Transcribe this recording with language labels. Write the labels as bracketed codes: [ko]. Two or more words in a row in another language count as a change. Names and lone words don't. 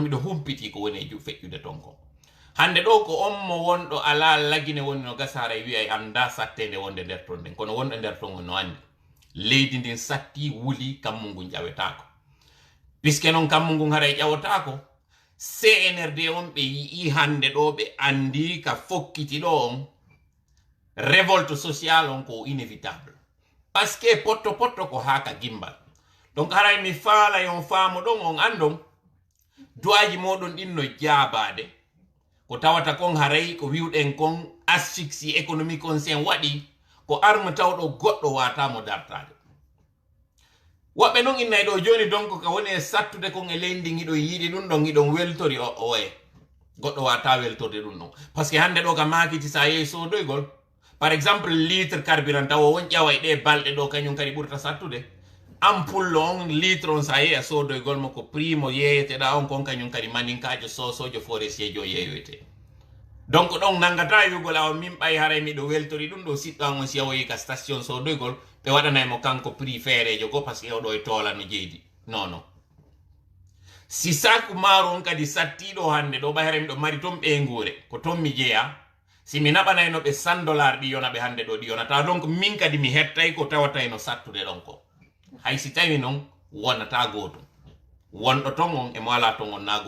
[ff] miɗo humpiti ko woni e feƴƴude ton ko hande ɗo ko on mo wonɗo ala lagine woni no gasara e wiya anda sattede wonde nder ton nden kono wonɗo nder ton no andi leydi ndin satti wuli kammu ngun ƴawetako puisque noon kammu ngun haray ƴawotako CNRD on ɓe yii hande ɗo ɓe andi ka fokkiti ɗo on [fr] révolte sociale [ff] on ko [fr] inévitable parce que [ff] potto ko haka gimbal donc haray mi faala yon faamu ɗon on andon duwaji moɗon ɗin no jaabade ko tawata kon haray ko wiwɗen kon [fr] asphyxie économique [ff] on sen waɗi ko arme tawɗo goɗɗo watamo dartade woɓɓe noon innay ɗo joni donc ko woni e sattude kon e leydi giɗo yiiɗi ɗum ɗon giɗon weltori oye goɗɗo wata weltorde ɗum ɗon par ce que hande ɗo ka makiti sa yehi sodoygol [fr] par exemple litre carburant [ff] taw won ƴawa e ɗe balɗe ɗo kañum kadi ɓurta sattude ampoule on litre on sa yehi a sodoygol mo ko prix mo yeeyeteɗa on kon kañum kadi maninkajo sosojo forestier jo yeeyoyte donc ɗon nangata wiugol awa min ɓay haray miɗo weltori ɗum ɗo siɗɗo on si yawoyi ka station sodoygol ɓe waɗanaymo kanko prix feerejo go [fr] par ce que [ff] oɗo e toola no jeydi non si saku maaro on kadi sattiɗo hande ɗo ɓayre miɗo mari ton ɓeygure ko ton mi jeeya si mi naɓanayno ɓe 100 $ ɗi yona ɓe hande ɗo ɗi yonata donc min kadi mi hettay ko tawatayno sattude ɗon ko hay si tawi noon wonata gotum wonɗo ton on emo ala ton on na